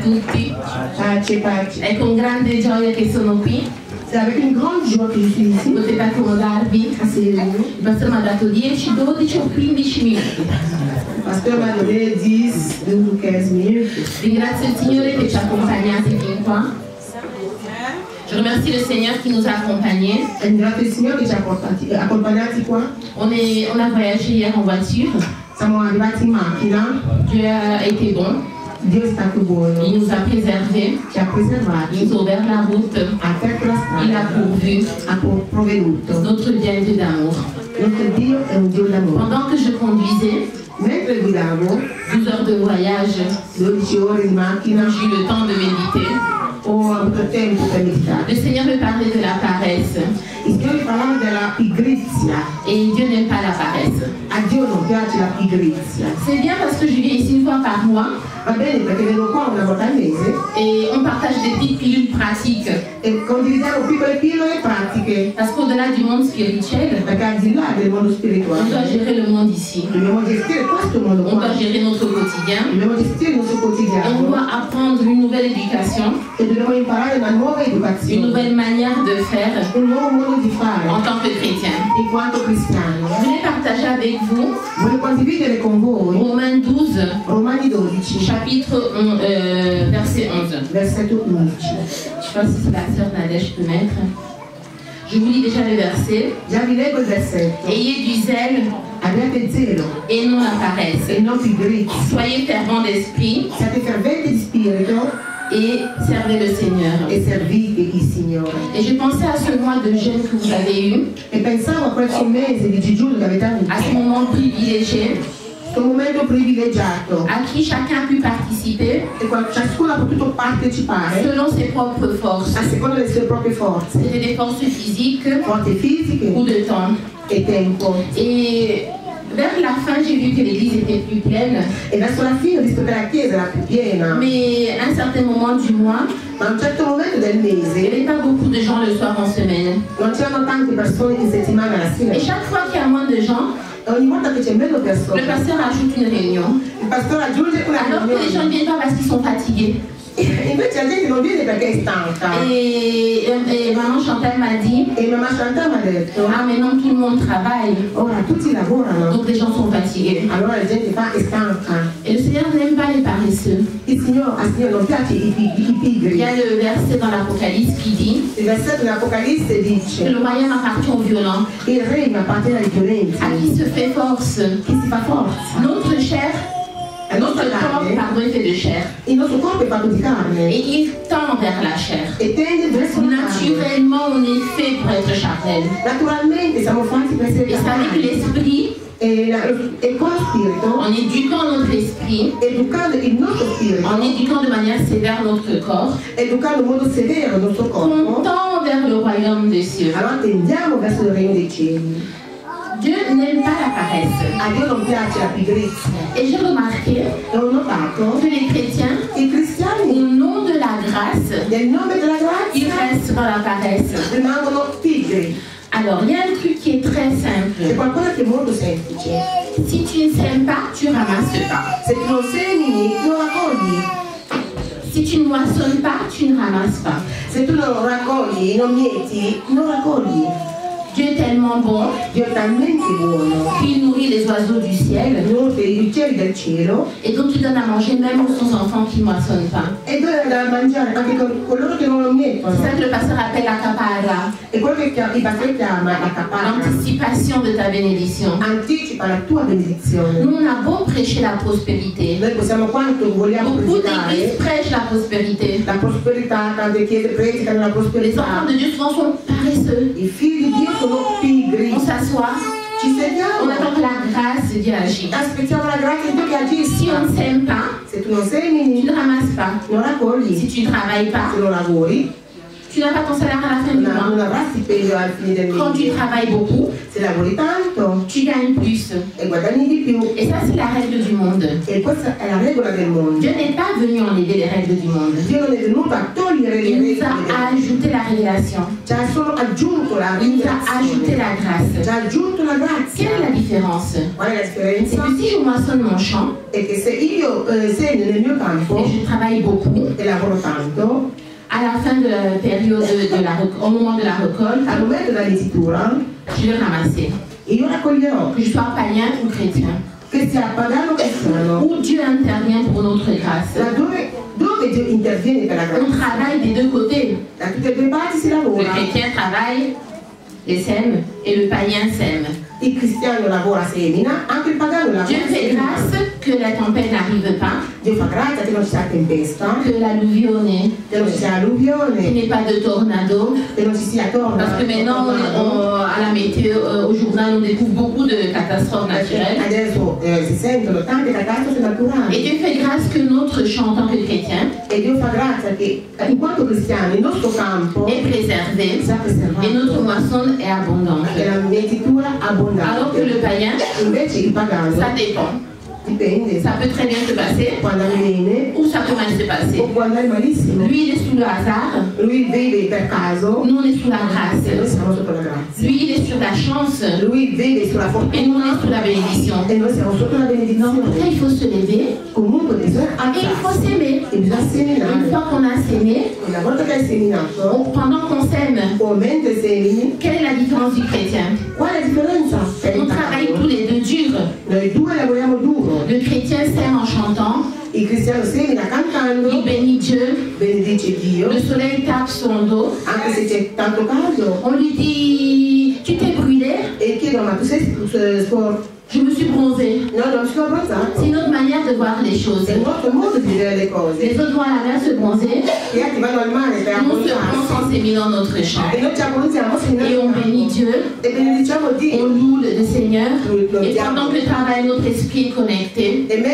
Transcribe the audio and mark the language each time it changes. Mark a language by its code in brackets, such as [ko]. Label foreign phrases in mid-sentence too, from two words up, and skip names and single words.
[it] tutti. Pace, pace. È con grande gioia che sono qui. [fr] C'est avec une grande joie que je suis ici. [it] Potete accomodarvi. [fr] Asseyez-vous. [it] Il pastore mi ha dato 10, 12 o 15 minuti. [fr] Le pasteur m'a donné 10, 12 ou 15 minutes. [it] Ringrazio il Signore che ci ha accompagnati fin qua. [fr] Je remercie le Seigneur qui nous a accompagnés. [it] Ringrazio il Signore che ci ha accompagnati qua. [fr] On a voyagé hier en voiture. [it] Siamo arrivati in macchina. [fr] Dieu a été bon. [it] Dio è stato buono. [fr] Il nous a préservés. [it] Ci ha preservati. [fr] Il nous a ouvert la route. [it] Ha aperto la strada. [fr] Il a pourvu. [it] Ha provveduto. [fr] Notre Dieu est un Dieu d'amour. [it] Nostro Dio è un Dio d'amore. [fr] Pendant que je conduisais, [it] mentre guidavo, [fr] 12 heures de voyage, [it] 12 ore di macchina, [fr] j'ai eu le temps de méditer. [it] Ho avuto tempo per meditare. [fr] Le Seigneur me parlait de la paresse. [it] Il Signore parlava della pigrizia. [fr] Et Dieu n'aime pas la paresse. [it] A Dio non piace la pigrizia. [fr] C'est bien parce que je viens ici une fois par mois. [it] Va bene perché vengo qua una volta al mese. [fr] Et on partage des petites pilules pratiques. [it] E condividiamo piccole pillole pratiche. [fr] Parce qu'au-delà du monde spirituel, [it] perché al di là del mondo spirituale, [fr] on doit gérer le monde ici. [it] Dobbiamo gestire questo mondo qua. [fr] On doit gérer notre quotidien. [it] Dobbiamo gestire il nostro quotidiano. [fr] On doit apprendre une nouvelle éducation. [it] E dobbiamo imparare una nuova educazione. [fr] Une nouvelle manière de faire. [it] Un nuovo modo di fare. [fr] En tant que chrétien. [it] In quanto cristiano. [fr] Je voulais partager avec vous. [it] Voglio condividere con voi. [fr] Romains 12. [it] Romani 12. [fr] Chapitre 11, verset 11. [it] Versetto 11. [fr] Je pense que la sœur Nadège peut mettre. Je vous lis déjà le verset. [it] Già vi leggo il versetto. [fr] Ayez du zèle. [it] Abbiate zelo. [fr] Et non la paresse. [it] E non pigrizia. [fr] Soyez fervents d'esprit. [it] Siate ferventi di spirito. [fr] Et servez le Seigneur. [it] E servite il Signore. [fr] Et je pensais à ce mois de jeûne que vous avez eu. [it] E pensavo a questo mese di digiuno che avete avuto. [fr] À ce moment privilégié. [it] Un momento privilegiato [fr] à qui chacun a pu participer [it] e ciascuno ha potuto partecipare [fr] selon ses propres forces. [it] A seconda delle sue proprie forze. [fr] C'était des forces physiques [it] forze fisiche [fr] ou de temps. [it] E tempo. [fr] Et vers la fin, j'ai vu que l'église était plus pleine. [it] E verso la fine ho visto che la chiesa era più piena. [fr] Mais à un certain moment du mois, [it] ma a un certo momento del mese, [fr] il n'y avait pas beaucoup de gens le soir en semaine. [it] Non c'erano tante persone in settimana la sera. [fr] Et chaque fois qu'il y a moins de gens, [it] ogni volta che c'è meno persone, [fr] le pasteur ajoute une réunion. [it] Il pastore aggiunge una alors riunione. [fr] Que les gens ne viennent pas parce qu'ils sont fatigués. [it] Invece la gente non viene perché è stanca. [fr] Et maman Chantal m'a dit. [it] E mamma Chantal m'a detto. [fr] Ah mais non, tout le monde travaille. [it] Ora tutti lavorano. [fr] Donc les gens sont fatigués. [it] Allora la gente è stanca. [fr] Et le Seigneur n'aime pas les paresseux. [it] Il Signore non piace i pigri. [fr] Il y a le verset dans l'Apocalypse qui dit. [it] Il versetto dell'Apocalisse dice. [fr] Que le royaume appartient aux violents. [it] Il regno appartiene ai violenti. [fr] À qui se fait force. [it] Chi si fa forza. [fr] Notre chair. Notre corps, pardon, est fait de chair. [it] Il nostro corpo è fatto di carne. [fr] Et il tend vers la chair. [it] E tende verso la carne. [fr] Naturellement, on est fait pour être charnel. [it] Naturalmente siamo fatti per essere carnali. [fr] Et avec l'esprit. [it] E con lo spirito. [fr] En éduquant notre esprit. [it] Educando il nostro spirito. [fr] En éduquant de manière sévère notre corps. [it] Educando in modo severo il nostro corpo. [fr] On tend vers le royaume des cieux. [it] Allora tendiamo verso il regno dei cieli. [fr] Dieu n'aime pas la paresse. [it] A Dio non piace la pigrizia. [fr] Et j'ai remarqué que les chrétiens, [it] i cristiani, [fr] au nom de la grâce, [it] nel nome della grazia, [fr] ils restent dans la paresse. [it] Rimangono pigri. [fr] Alors, il y a un truc qui est très simple. [it] C'è qualcosa che è molto semplice. [fr] Si tu ne sèmes pas, tu ramasses pas. [it] Se tu non semini, non raccogli. [fr] Si tu ne moissonnes pas, tu ne ramasses pas. [it] Se tu non raccogli, non mieti, non raccogli. [fr] Dieu est tellement bon. [it] Dio è talmente buono. [fr] Qu'il nourrit les oiseaux du ciel. [it] Nutre gli uccelli del cielo. [fr] Et donc il donne à manger même aux son enfants qui ne moissonnent pas. [it] E dona da mangiare anche con coloro che non lo mietono. [fr] C'est ça que le pasteur appelle la capara. [it] E quello che il pastore chiama la capara. [fr] L'anticipation de ta bénédiction. [it] Anticipa la tua benedizione. [fr] Nous on a beau prêcher la prospérité. [it] Noi possiamo quanto vogliamo [fr] beaucoup d'églises prêchent la prospérité. [it] La prosperità, tante chiese predicano la prosperità. [fr] Les enfants de Dieu souvent sont paresseux. [it] I figli di Dio sono pigri. [fr] On s'assoit. [it] Ci sediamo. [fr] On attend que la grâce de Dieu agisse. [it] Aspettiamo la grazia di Dio che agisca. [fr] Si on ne sème pas, [it] se tu non semini, [fr] tu ne ramasses pas. [it] Non raccogli. [fr] Si tu ne travailles pas, [it] se non lavori, [fr] tu n'as pas ton salaire à la fin du mois. [it] Non avrai stipendio alla fine del mese. [fr] Quand tu travailles beaucoup, [it] se lavori tanto, [fr] tu gagnes plus. [it] E guadagni di più. [fr] Et ça, c'est la règle du monde. [it] E questa è la regola del mondo. [fr] Dieu n'est pas venu enlever les règles du monde. [it] Dio non è venuto a togliere [fr] Il nous a ajouté la révélation. Il nous a ajouté la grâce. Quelle est la différence? C'est que si je moissonne mon champ et je travaille beaucoup, à la fin de la période au moment de la récolte, je vais ramasser. Que je sois païen ou chrétien. Où Dieu intervient pour notre grâce. On travaille des deux côtés. Le chrétien travaille et sème et le païen sème. [it] Il cristiano lavora semina, anche il pagano lavora. [fr] Dieu fait grâce que la tempête n'arrive pas. [it] Dio fa grazia che non ci sia tempesta. [fr] Que l'alluvione. [it] Che non ci sia alluvione. [fr] Qu'il n'y ait pas de tornado. [it] Che non ci sia tornado. [fr] Parce que maintenant, à la météo, au journal, on découvre beaucoup de catastrophes naturelles. [it] Adesso si sentono tante catastrofi naturali. [fr] Et Dieu fait grâce que notre champ en tant que chrétien [it] e Dio fa grazia che in quanto cristiani il nostro campo [fr] est préservé et notre moisson est abondante. [it] E la mietitura abbondante. [fr] Alors que le païen, ça dépend. Ça peut très bien se passer ou ça peut mal se passer. Lui, il est sous le hasard. Nous, on est sous la grâce. Lui, il est sur la chance. Et nous, on est sous la bénédiction. Donc, après, il faut se lever et il faut s'aimer. Une fois qu'on a sémé, pendant qu'on sème, quelle est la différence du chrétien? On travaille tous les deux dur. Le chrétien sème en chantant. [it] Il cristiano semina cantando. [fr] Il bénit Dieu. [it] Benedice Dio. [fr] Le soleil tape son dos. [it] Anche se c'è tanto caldo. [fr] On lui dit, tu t'es brûlé. [it] E chiedo, ma tu sei sporco? [fr] Je me suis bronzée. C'est une autre manière de voir les choses. Les autres vont à la mer se bronzer. Nous on se bronze en s'éminant notre champ. Et on bénit Dieu. On loue le Seigneur. Et pendant que travaille, notre esprit est connecté.